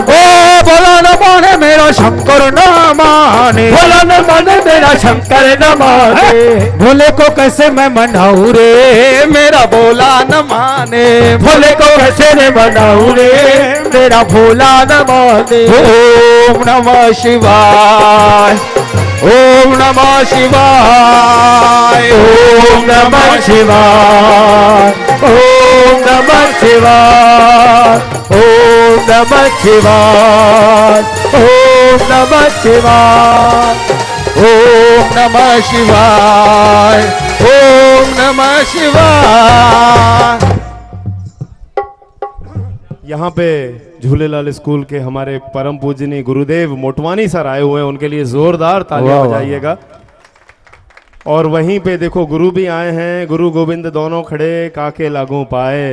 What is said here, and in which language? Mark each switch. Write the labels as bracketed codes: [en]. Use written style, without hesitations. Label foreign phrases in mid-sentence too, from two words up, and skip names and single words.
[hi] ओ भोला न माने मेरा शंकर न माने, भोला न माने मेरा शंकर न माने, भोले को कैसे मैं मनाऊं रे मेरा भोला न माने, भोले को कैसे रे मनाऊं रे मेरा भोला न माने। [sa] ओम नमः शिवाय, ओम नमः शिवाय, ओम नमः शिवाय, ओम नमः शिवाय, ओम नमः शिवाय, ओम नमः शिवाय, ओम नमः शिवाय, ओम नमः शिवाय। [hi] यहाँ पे झूलेलाल स्कूल के हमारे परम पूजनीय गुरुदेव मोटवानी सर आए हुए हैं, उनके लिए जोरदार तालियां बजाइएगा। और वहीं पे देखो गुरु भी आए हैं, गुरु गोविंद दोनों खड़े काके लागू पाए।